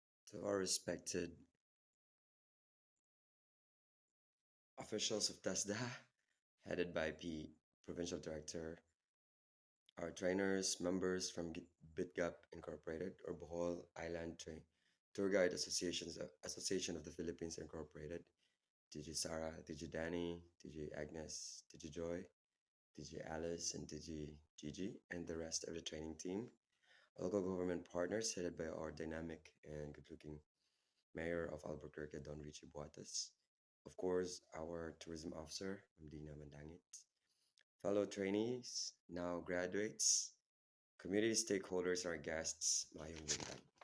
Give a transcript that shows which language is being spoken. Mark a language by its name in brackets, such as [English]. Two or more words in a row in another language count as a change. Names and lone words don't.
[English] To our respected officials of TESDA, headed by Provincial Director, our trainers, members from BitGap Incorporated or Bohol Island Tour Guide Association of the Philippines Incorporated, TG Sara, TG Danny, TG Agnes, TG Joy, TG Alice, and TG Gigi, and the rest of the training team. Local government partners headed by our dynamic and good-looking Mayor of Albuquerque, Don Richie Buatas. Of course, our tourism officer, Mdina Mandangit. Fellow trainees, now graduates, community stakeholders, our guests, [Cebuano] Mayong Buntag.